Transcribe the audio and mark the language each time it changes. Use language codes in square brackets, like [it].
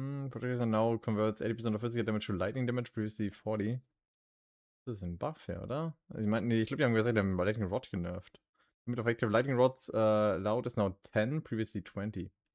[en] Protector now converts 80% of physical damage to lightning damage, previously 40. [de] Das ist ein Buff, ja, oder? Also ich meine, ich glaube, die haben gesagt, die haben Lightning Rod genervt. [en] Limit of active Lightning Rods allowed is now 10, previously 20.